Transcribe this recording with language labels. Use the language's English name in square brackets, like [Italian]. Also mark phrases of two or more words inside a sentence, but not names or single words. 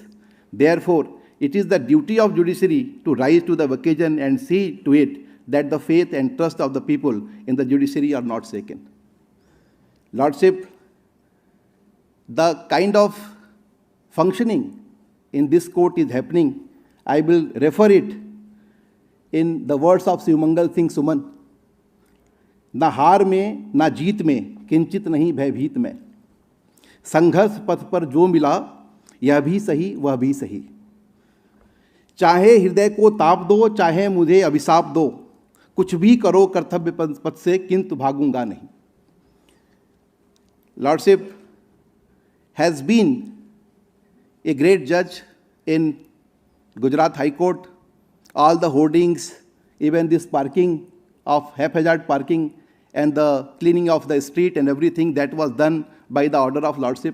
[English] Therefore, it is the duty of judiciary to rise to the occasion and see to it that the faith and trust of the people in the judiciary are not shaken. Lordship, the kind of functioning in this court is happening. I will refer it in the words of Shivamangal Singh Suman. [Hindi] ना हार में, ना जीत में, किंचित नहीं भयभीत मैं. संघर्ष पथ पर जो मिला, यह भी सही, वह भी सही. चाहे हृदय को ताप दो, चाहे मुझे अभिशाप दो. कुछ भी करो कर्तव्य पथ से, किंतु भागूँगा नहीं. [English] Lordship has been a great judge in Gujarat High Court. All the hoardings, even this parking of haphazard parking and the cleaning of the street and everything that was done by the order of Lordship.